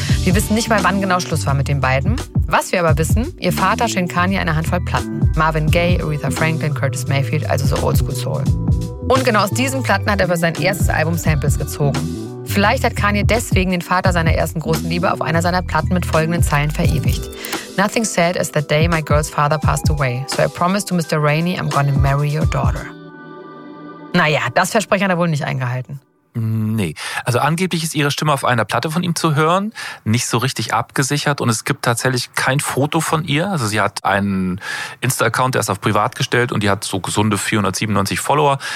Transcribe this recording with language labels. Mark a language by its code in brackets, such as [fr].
[de] Wir wissen nicht mal, wann genau Schluss war mit den beiden. Was wir aber wissen, ihr Vater schenkt Kanye eine Handvoll Platten. Marvin Gaye, Aretha Franklin, Curtis Mayfield, also so Oldschool Soul. Und genau aus diesen Platten hat er für sein erstes Album Samples gezogen. Vielleicht hat Kanye deswegen den Vater seiner ersten großen Liebe auf einer seiner Platten mit folgenden Zeilen verewigt. [en] Nothing sad as the day my girl's father passed away. So I promise to Mr. Rainey, I'm gonna marry your daughter. [de] Naja, das Versprechen hat er wohl nicht eingehalten. Nee. Also angeblich ist ihre Stimme auf einer Platte von ihm zu hören, nicht so richtig abgesichert und es gibt tatsächlich kein Foto von ihr. Also sie hat einen Insta-Account, der ist auf privat gestellt und die hat so gesunde 497 Follower.